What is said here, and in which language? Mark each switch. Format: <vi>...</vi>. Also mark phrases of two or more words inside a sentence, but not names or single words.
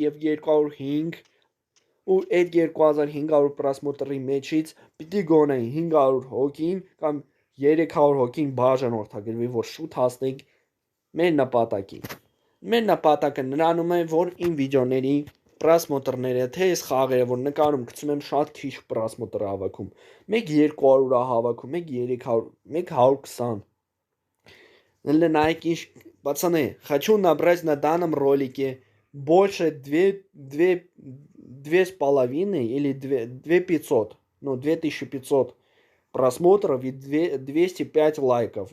<hy>եւ 205 ու այդ 2500 պրասմոտրի մեջից պիտի գոնե 500 հոգին կամ 300 հոգին բաժանորդագրվի, որ շուտ հասնենք մեր նպատակին։ Մեր նպատակը նրանում է, որ իմ վիդեոների պրասմոտրները, թե այս խաղերը, որ նկարում գցում եմ շատ քիչ պրասմոտր հավաքում։ Մեկ 200 հավաքում, մեկ 300, մեկ 120</hy> <ru>Найки, пацаны, хочу набрать на данном ролике больше 2,5 или 2500, ну 2500 просмотров и 205 лайков.</ru>